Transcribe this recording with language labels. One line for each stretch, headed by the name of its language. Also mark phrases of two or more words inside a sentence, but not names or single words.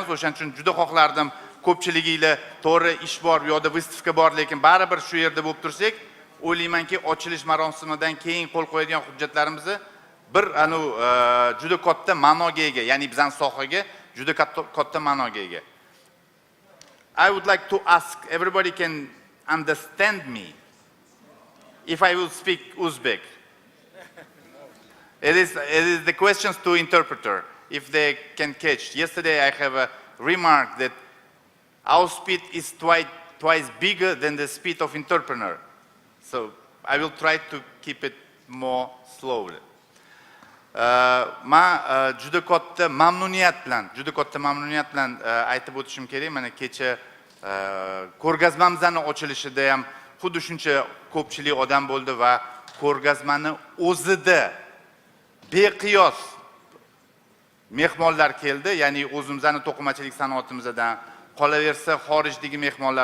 Uzbek: O'shaning uchun juda xohlardim ko'pchiliginglar to'g'ri ish bor, u yoqda vystavka bor, lekin baribir shu yerda bo'lib tursak, o'ylaymanki, ochilish marosimidan keyin qo'l qo'yadigan hujjatlarimizni bir juda katta ma'noga ega, ya'ni bizning sohaga juda katta ma'noga ega.
English: I would like to ask, everybody can understand me if I will speak Uzbek. It is the questions to interpreter, if they can catch. Yesterday I have a remark that our speed is twice bigger than the speed of entrepreneur. So I will try to keep it more slowly.
Uzbek: Men juda katta mamnuniyat bilan aytib o'tishim kerak. Mana kecha ko'rgazmamizning ochilishida ham xuddi shuncha ko'pchilik odam bo'ldi va ko'rgazmani o'zida beqiyos mehmonlar keldi, ya'ni o'zimizning to'qimachilik sanoatimizdan, qolaversa xorijdagi mehmonlar.